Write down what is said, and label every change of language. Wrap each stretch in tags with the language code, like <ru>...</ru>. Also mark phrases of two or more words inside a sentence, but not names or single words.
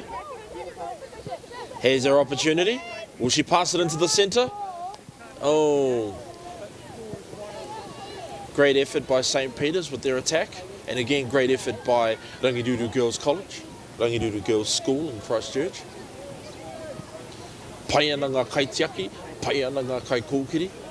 <en>Here's her opportunity. Will she pass it into the centre? Oh. Great effort by St. Peter's with their attack. And again, great effort by Rangidudu Girls College, Rangidudu Girls School in Christchurch.</en> <mi>Pai ana ngā kaitiaki, pai ana ngā kai kōkiri.</mi>